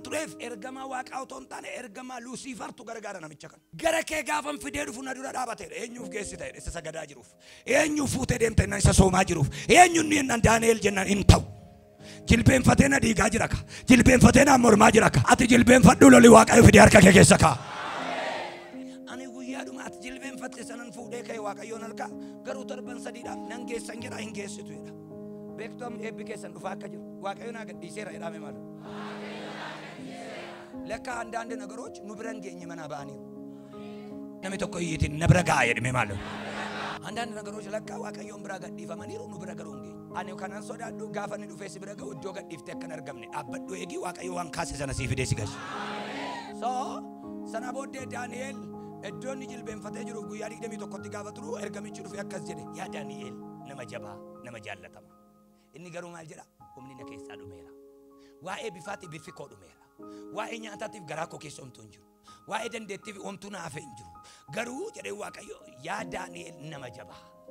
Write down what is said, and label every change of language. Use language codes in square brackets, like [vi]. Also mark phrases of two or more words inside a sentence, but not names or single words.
[om] tureef ergamaa waaqaa otoo hin taane ergamaa Luusiifartu gargaara namicha kana gara kee gaafan fidee dhufu na dura dhaabateedha eenyuuf geessite isa sagadaa jiruuf eenyuuf fuutee deemte isa soomaa jiruuf eenyuun inni Daani'eel jennaan hin ta'u jilbeenfatee na dhiigaa jira ka jilbeenfatee na mormaa jira ka ati jilbeenfadhu loli waaqayyo fidee harka kee keessa ka ani guyyaadhuma ati jilbeenfatte sanan fuudhee kee waaqayyoon harka garuu torban sadiidhaaf nan geessan jedha hin geessitu jedha beektum eebbi keessan dhufaa akka jiru waaqayyo naa gadhiiseera jedhame maal lekka [am] አንዳንድ ነገሮች [om] nu biran geenye mana baaniiru namni tokko iyyitiin na bira ga'a jedhame maal [am] አንዳንድ ነገሮች [om] lekka waaqayyoon bira gadhiifamaniiru nu bira garuu hin geenye ani kanan sodaadhu gaafa ni dhufee si bira ga'u iddoo gadhiiftee akka hin argamne dhaabbadhu eegi waaqayyo waan kaase sana siif fidee si galche so sana booddee Daani'eel iddoo inni jilbeenfatee jiru guyyaa 21tti gaafa turu ergamichi dhufee akkas jedhe yaa Daani'eel nama jabaa nama jaallatama inni garuu maal jedha humni na keessaa dhumeera waa'ee bifaatiif biffi koo dhumeera waa'ee nyaataatiif garaa koo keessa homtuu hin jiru waa'ee dandeettiif homtuu na hafe hin jiru garuu jedhee waaqayyo yaa Daani'eel nama jabaa